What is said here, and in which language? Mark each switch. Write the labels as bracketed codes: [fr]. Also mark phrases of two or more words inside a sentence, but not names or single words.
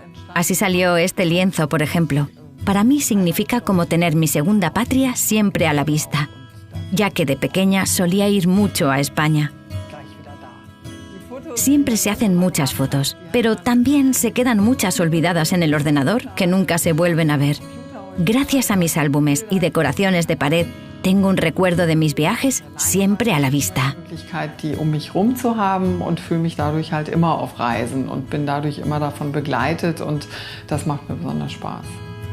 [es] Así salió este lienzo, por ejemplo. Para mí significa como tener mi segunda patria siempre a la vista, ya que de pequeña solía ir mucho a España. Siempre se hacen muchas fotos, pero también se quedan muchas olvidadas en el ordenador que nunca se vuelven a ver. Gracias a mis álbumes y decoraciones de pared, tengo un recuerdo de mis viajes siempre a la vista. [de] Die um mich rum zu haben und fühle mich dadurch halt immer auf Reisen und bin dadurch immer davon begleitet und das macht mir besonders Spaß.